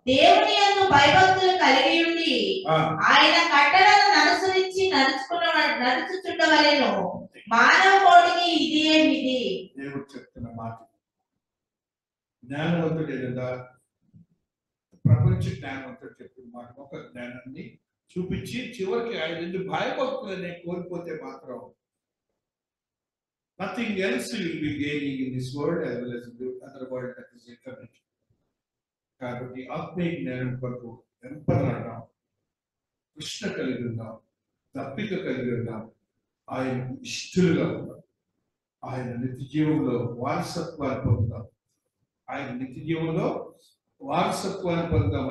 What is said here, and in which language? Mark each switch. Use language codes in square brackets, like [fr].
[te] దేవుని యందు భయభక్తులు కలిగి ఉండి ఆ. ఆయన కట్టడలను అనుసరించి నడుచుచుండవలెను. మానవ కోటికి ఇదియే విధి. దేవుడు చెప్తున్న మాట. జ్ఞానవంతుడు ఏదన్నా ప్రపంచ జ్ఞానవంతుడు చెప్పిన మాట. ఒక జ్ఞానాన్ని చూపించి చివరికి ఆయన భయభక్తులనే కోల్పోతే మాత్రం [en] nothing else you will be gaining in this world as well as in the other world that is eternity. [te] కాబట్టి ఆత్మీయ జ్ఞానం కొరకు ఎంపరాడాం, కృష్ణ కలిగి ఉన్నాం, తప్పిక కలిగి ఉన్నాం, ఆయన ఇష్టలుగా ఉన్నాం. ఆయన నిత్య జీవంలో వారసత్వాన్ని పొందుతాం. ఆయన నిత్య జీవంలో వారసత్వాన్ని పొందుతాం.